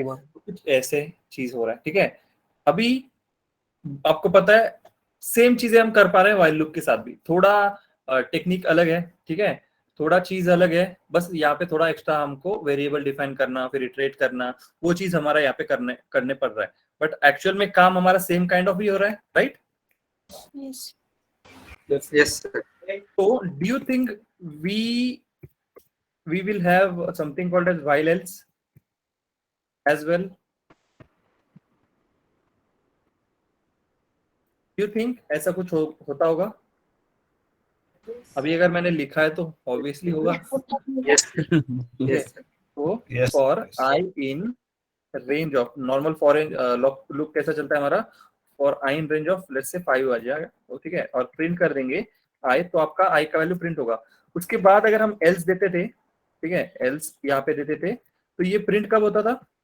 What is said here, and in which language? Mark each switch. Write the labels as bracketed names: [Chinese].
[Hindi] तो कुछ ऐसे चीज हो रहा है, ठीक है। अभी आपको पता है सेम चीजें हम कर पा रहे हैं व्हाइल लूप के साथ भी, थोड़ा टेक्निक अलग है, ठीक है, थोड़ा चीज अलग है, बस यहाँ पे थोड़ा एक्स्ट्रा हमको वेरिएबल डिफाइन करना, फिर इटरेट करना, वो चीज हमारा यहाँ पे करने पड़ रहा है, बट एक्चुअल में काम हमारा सेम काइंड ऑफ ही हो रहा है, right? [English] Yes, sir. So do you think we will have something called as while else as well? Do you think [Hindi] ऐसा कुछ होता होगा? अभी अगर मैंने लिखा है तो ऑब्वियसली होगा। [English] Yes. Yes. [Hindi] तो [English] Yes. for I in range of normal for loop [Hindi] कैसा चलता है हमारा? [English] For I in range of let's say 5 [Hindi] आ जाएगा, ठीक है, और प्रिंट कर देंगे I, तो आपका I का वैल्यू प्रिंट होगा। उसके बाद अगर हम else देते थे, ठीक है, else यहाँ पे देते थे, तो ये प्रिंट कब होता था?